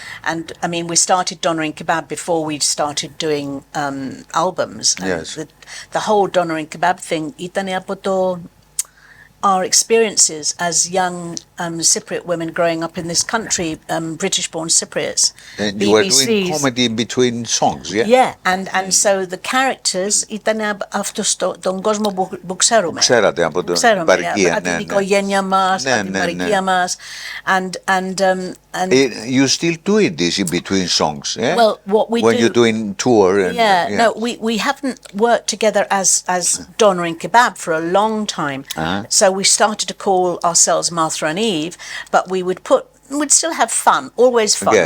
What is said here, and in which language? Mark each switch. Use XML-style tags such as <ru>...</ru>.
<en>And I mean, we started Doner and Kebab before we started doing albums. And the whole Doner and Kebab thing</en> <el>ήταν από το</el> <en>our experiences as young Cypriot women growing up in this country, British-born Cypriots. And you were doing comedy in between songs, yeah? Yeah, and so the characters</en> <el>ήταν αυτός τον κόσμο που ξέρουμε. Ξέρατε από την παροικία, την οικογένεια μας, από την παροικία μας.</el> <en>And you still doing this in between songs, yeah? Well, what we when do, you're doing tour. And, no, we haven't worked together as Doner and Kebab for a long time. So we started to call ourselves Martha and Eve, but we'd still have fun, always fun.</en>